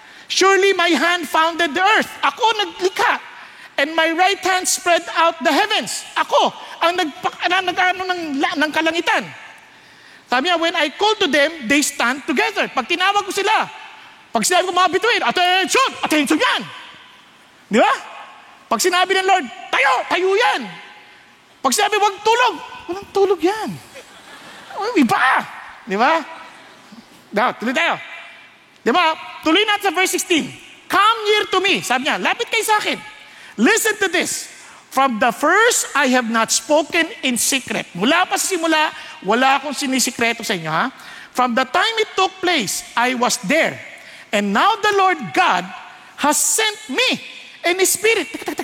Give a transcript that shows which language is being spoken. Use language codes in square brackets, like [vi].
[en] Surely my hand founded the earth. [tl] Ako naglikha. [en] And my right hand spread out the heavens. [tl] Ako ang nagkaano ng kalangitan. Sabi niya, [en] when I call to them, they stand together. [tl] Pag tinawag ko sila, pag sinabi ko mga bituin, attention yan. Di ba? Pag sinabi ng Lord, tayo yan. Pag sinabi, wag tulog, walang tulog yan. Iba. Di ba? Tuloy tayo. Di ba? Tuloy natin sa verse 16. [en] Come near to me. [tl] Sabi niya, lapit kayo sa akin. [en] Listen to this. From the first, I have not spoken in secret. [tl] Mula pa sa simula, wala akong sinisikreto sa inyo, ha? [en] From the time it took place, I was there. And now the Lord God has sent me in His Spirit.